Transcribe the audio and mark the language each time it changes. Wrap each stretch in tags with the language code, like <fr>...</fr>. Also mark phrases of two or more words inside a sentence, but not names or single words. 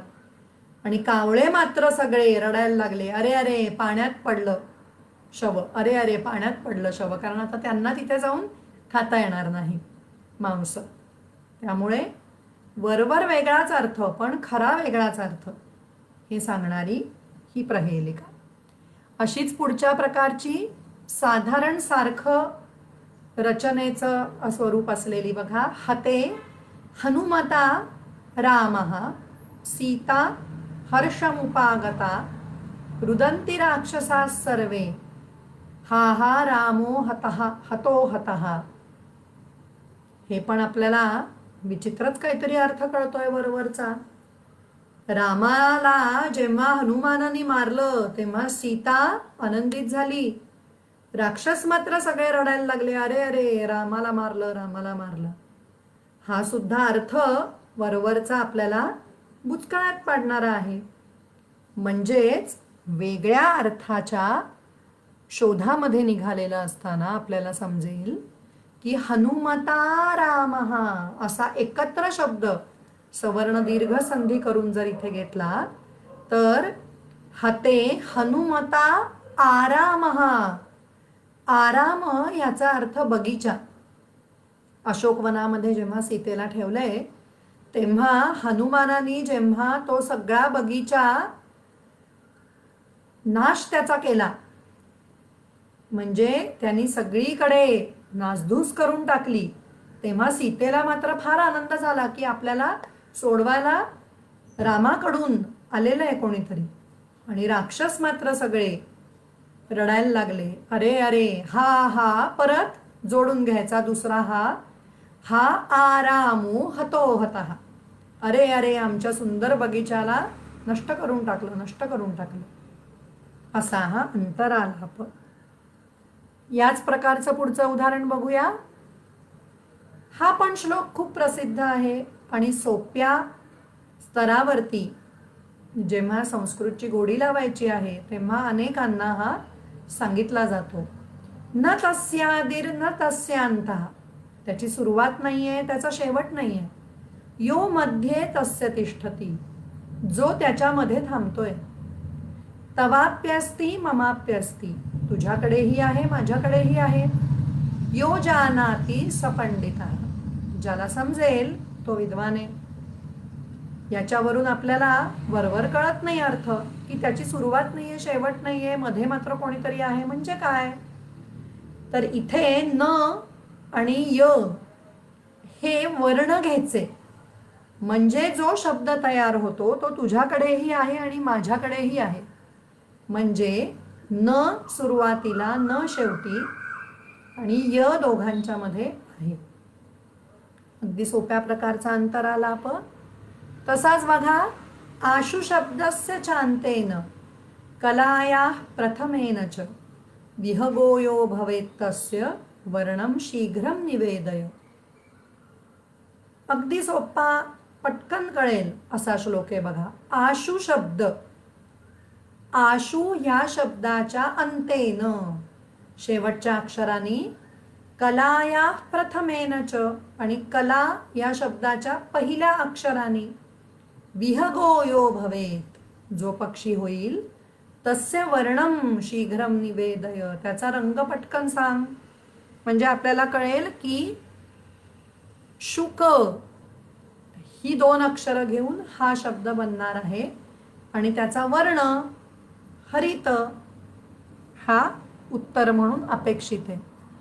<mr>आणि कावळे मात्र सगळे रडायला लागले, अरे अरे पाण्यात पडलं शव, अरे अरे पाण्यात पडलं शव, कारण आता त्यांना तिथे जाऊन खाता येणार नाही मांस. त्यामुळे वरवर वेगळाच अर्थ पण खरा वेगळाच अर्थ हे सांगणारी ही प्रहेलिका. अशीच पुढच्या प्रकारची साधारण सारखं रचनेचं स्वरूप असलेली बघा.</mr> <sa>हते हनुमता रामः सीता हर्षमुपागता रुदन्ति राक्षसाः सर्वे हा हा रामो हतः हतो हतः.</sa> <mr>हे पण आपल्याला विचित्रच काहीतरी अर्थ कळतोय वरवरचा. रामाला जेव्हा हनुमानाने मारलं तेव्हा सीता आनंदित झाली, राक्षस मात्र सगळे रडायला लागले, अरे अरे रामाला मारलं रामाला मारलं. हा सुद्धा अर्थ वरवरचा आपल्याला बुचकळ्यात पाडणारा आहे. म्हणजेच वेगळ्या अर्थाच्या शोधामध्ये निघालेला असताना आपल्याला समजेल की</mr> <sa>हनुमता रामः</sa> <mr>असा एकत्र शब्द सवर्ण दीर्घ संधी करून जर इथे घेतला तर</mr> <sa>हते हनुमता आरामः.</sa> <mr>आराम याचा अर्थ बगीचा. अशोकवनामध्ये जेव्हा सीतेला ठेवलंय तेव्हा हनुमानाने जेव्हा तो सगळा बगीचा नाश त्याचा केला, म्हणजे त्यांनी सगळीकडे नासधूस करून टाकली, तेव्हा सीतेला मात्र फार आनंद झाला की आपल्याला सोडवायला रामाकडून आलेलं आहे कोणीतरी. आणि राक्षस मात्र सगळे रडायला लागले, अरे अरे हा हा परत जोडून घ्यायचा दुसरा हा,</mr> <sa>हा आरामो हतो हतः.</sa> <mr>अरे अरे आमच्या सुंदर बगीचाला नष्ट करून टाकलं, नष्ट करून टाकलं. असा हा अंतरालाप. याच प्रकारचं पुढचं उदाहरण बघूया. हा पण श्लोक खूप प्रसिद्ध आहे आणि सोप्या स्तरावरती जेव्हा संस्कृतची गोडी लावायची आहे तेव्हा अनेकांना हा सांगितला जातो.</mr> <sa>न तस्यादिर न तस्यांतः,</sa> <mr>त्याची सुरुवात नाहीये, त्याचा शेवट नाहीये.</mr> <sa>यो मध्ये तस्य तिष्ठती,</sa> <mr>जो त्याच्यामध्ये थांबतोय.</mr> <sa>तवाप्यस्ति ममाप्यस्ति,</sa> <mr>तुझ्याकडेही आहे माझ्याकडेही आहे.</mr> <sa>यो जानाति स पंडितः,</sa> <mr>ज्याला समजेल तो विद्वान आहे. याच्यावरून आपल्याला वरवर कळत नाही अर्थ की त्याची सुरुवात नाहीये शेवट नाहीये, मध्ये मात्र कोणीतरी आहे. म्हणजे काय तर इथे न आणि य हे वर्ण घ्यायचे, म्हणजे जो शब्द तयार होतो तो तुझ्याकडेही आहे आणि माझ्याकडेही आहे. म्हणजे न सुरुवातीला न शेवटी आणि य दोघांच्या मध्ये आहे. अगदी सोप्या प्रकारचा अंतरालाप. तसाच बघा</mr> <sa>आशु शब्दस्य चांतेन कलाया प्रथमेन च विहगोयो भवेत् तस्य वर्णम शीघ्रम निवेदय.</sa> <mr>अगदी सोपा पटकन कळेल असा श्लोक आहे बघा. आशु शब्द आशु ह्या शब्दाच्या अंतेन, शेवटच्या अक्षराने,</mr> <sa>कलाया प्रथमेन च,</sa> <mr>आणि कला या शब्दाच्या पहिल्या अक्षराने,</mr> <sa>विहगो यो भवेत,</sa> <mr>जो पक्षी होईल,</mr> <sa>तस्य वर्णम शीघ्रम निवेदय,</sa> <mr>त्याचा रंग पटकन सांग. म्हणजे आपल्याला कळेल की शुक ही 2 अक्षरं घेऊन हा शब्द बनणार आहे आणि त्याचा वर्ण हरित हा उत्तर म्हणून अपेक्षित आहे.</mr>